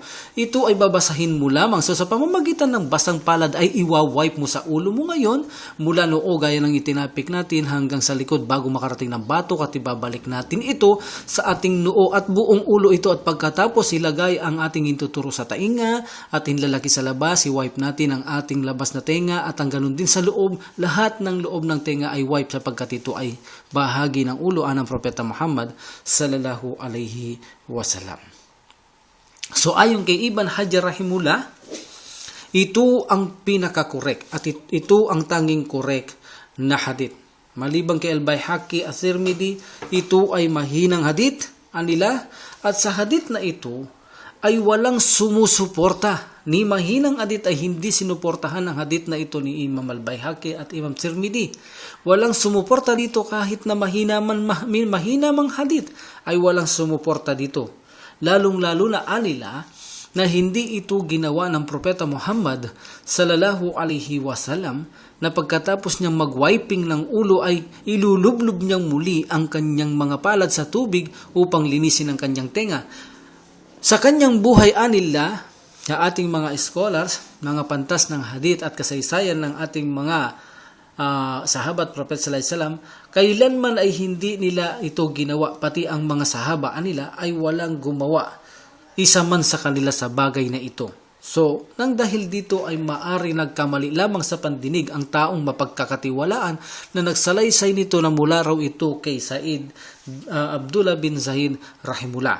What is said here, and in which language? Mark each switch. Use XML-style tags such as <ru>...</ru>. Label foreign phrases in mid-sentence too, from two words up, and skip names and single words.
<tl>Ito ay babasahin mo lamang. So sa pamamagitan ng basang palad ay iwa-wipe mo sa ulo mo ngayon mula noo gaya ng itinapik natin hanggang sa likod bago makarating ng batok, at ibabalik natin ito sa ating noo at buong ulo ito, at pagkatapos ilagay ang ating intuturo sa tainga at hinlalaki sa labas, i-wipe natin ang ating labas na tenga at ang ganun din sa loob. Lahat ng loob ng tenga ay wipe sapagkat ito ay bahagi ng ulo ng Propeta Muhammad</tl> <ar>صلى الله عليه وسلم.</ar> <tl>So ayon kay Ibn Hajar rahimullah, ito ang pinaka-correct at ito ang tanging correct na hadith. Maliban kay Al-Baihaqi at Tirmidhi, ito ay mahinang hadith anila, at sa hadith na ito ay walang sumusuporta. Ni mahinang hadith ay hindi sinuportahan ang hadith na ito ni Imam Al-Baihaqi at Imam Tirmidhi. Walang sumuporta dito kahit na mahina mang hadith ay walang sumuporta dito. Lalong-lalo na anila na hindi ito ginawa ng Propeta Muhammad</tl> <ar>صلى الله عليه وسلم,</ar> <tl>na pagkatapos niyang mag-wiping ng ulo ay ilulublob niyang muli ang kanyang mga palad sa tubig upang linisin ang kanyang tenga. Sa kanyang buhay anila, sa ating mga scholars, mga pantas ng hadith at kasaysayan ng ating mga sahabat Prophet</tl> <ar>صلى الله عليه وسلم,</ar> <tl>kailanman ay hindi nila ito ginawa, pati ang mga sahaba nila ay walang gumawa isa man sa kanila sa bagay na ito. So, nang dahil dito ay maari nagkamali lamang sa pandinig ang taong mapagkakatiwalaan na nagsalaysay nito na mula raw ito kay Said Abdullah bin Zahid rahimullah.</tl>